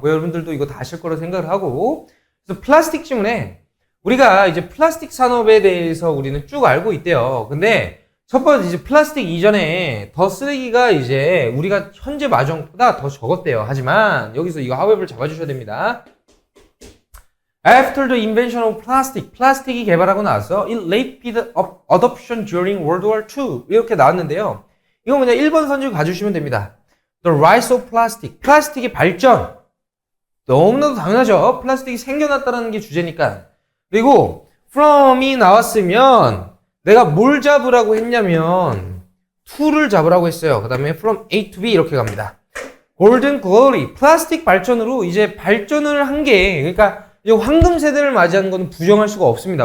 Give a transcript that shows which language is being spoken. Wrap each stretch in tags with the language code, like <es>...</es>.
<ko>뭐 여러분들도 이거 다 아실 거라 생각을 하고. 그래서 플라스틱 지문에 우리가 이제 플라스틱 산업에 대해서 우리는 쭉 알고 있대요. 근데 첫 번째 이제 플라스틱 이전에 더 쓰레기가 이제 우리가 현재 마정보다 더 적었대요. 하지만 여기서 이거 however를 잡아주셔야 됩니다.</ko> <en>After the invention of plastic,</en> <ko>플라스틱이 개발하고 나서</ko> <en>it led adoption during World War II 이렇게 나왔는데요.</en> <ko>이거 그냥 1번 선지 가주시면 됩니다.</ko> <en>The rise of plastic,</en> <ko>플라스틱의 발전. 너무나도 당연하죠. 플라스틱이 생겨났다는 게 주제니까. 그리고 from이 나왔으면 내가 뭘 잡으라고 했냐면 to를 잡으라고 했어요. 그 다음에 from A to B 이렇게 갑니다.</ko> <en>golden glory,</en> <ko>플라스틱 발전으로 이제 발전을 한 게 그러니까 이 황금 세대를 맞이하는 건 부정할 수가 없습니다.</ko>